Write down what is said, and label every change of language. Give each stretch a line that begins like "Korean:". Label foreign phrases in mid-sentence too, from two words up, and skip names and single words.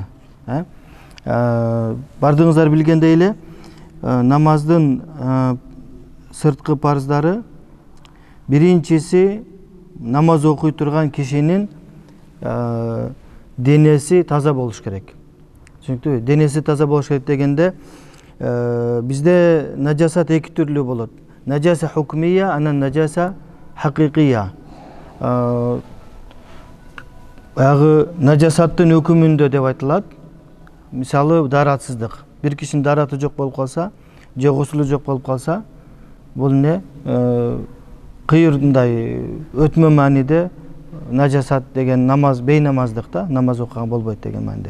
Kyrgyz: Бардыгыңыздар билгендей эле, намаздын сырткы парздары биринчиси намаз окуй турган кишинин денеси таза болуш керек. Түшүнүктүбү? Денеси таза болуш керек дегенде бизде нажасат эки түрлүү болот.
Arabic: نجاسة حكمية، أنن نجاسة حقيقية.
Kyrgyz: Баягы najasаттын өкүмүндө деп айтылат. Мисалы даратсыздык. Бир кишинин дараты жок болуп калса, же гусулу жок болуп калса, бул не? Кыйырындай өтмө мааниде najasat деген намаз, бейнамаздык да, намаз окуган болбойт деген мааниде.